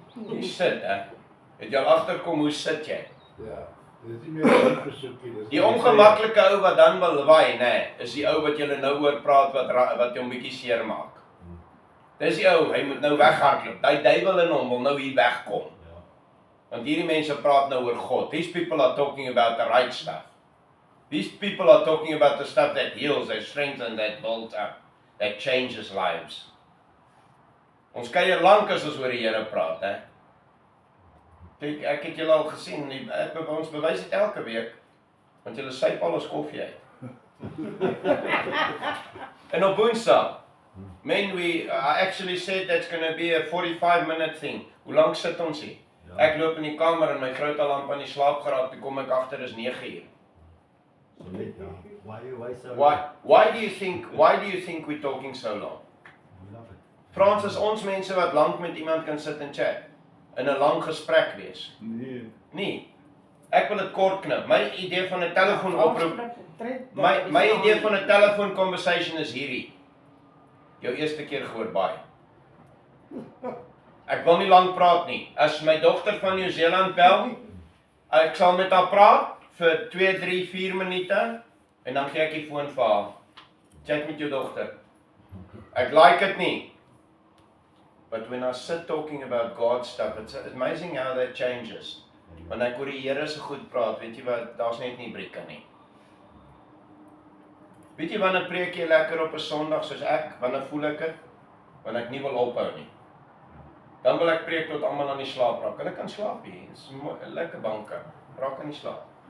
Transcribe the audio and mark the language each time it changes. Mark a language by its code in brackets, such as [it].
[af] Jy sit, hè? Het jy al agterkom hoe sit jy? Ja, dit is nie meer 'n besoekie. Die ongemaklike ou wat dan wil waai, nê, is die ou wat julle nou oor praat wat hom bietjie seer maak. Dis die ou, hy moet nou weghardloop. Daai duiwel in hom wil nou hier wegkom. Want hierdie mense praat nou oor God. [en] These people are talking about the right stuff. These people are talking about the stuff that heals, that strengthens, that builds up, that changes lives. [af] Ons kuier lank as ons oor die Here praat, hè. Kyk, ek het julle al gesien, ons bewys dit elke week, want julle syp al ons koffie uit. En op Woensdag, [en] I actually said that's going to be a 45-minute thing. [af] Hoe lank sit ons hier? Ek loop in die kamer en my vrou het al amper aan die slaap geraak, toe kom ek agter is 9 uur. [en] Why do you think we're talking so long? [af] Frans, is ons mense wat lank met iemand kan sit en chat, in 'n lang gesprek wees? Nee. Ek wil dit kort knip. My idee van 'n telefoonoproep, my idee van 'n [en] telephone conversation [af] is hierdie. Jou eerste keer gehoor baie. Ek wil nie lank praat nie. As my dogter van Nieu-Seeland bel, ek sal met haar praat vir 2, 3, 4 minute en dan gee ek die foon vir haar. Chat met jou dogter. Ek like dit nie. [en] But when I sit talking about God's stuff, it's amazing how that changes. [af] Wanneer ek oor die Here se goed praat, weet jy wat, daar's net nie brieke nie. Weet jy wanneer preek jy lekker op 'n Sondag soos ek, wanneer voel ek dit? Wanneer ek nie wil ophou nie. Dan wil ek preek tot almal aan die slaap raak. Hulle kan slaap hier, dit is 'n lekker banke, raak aan die slaap.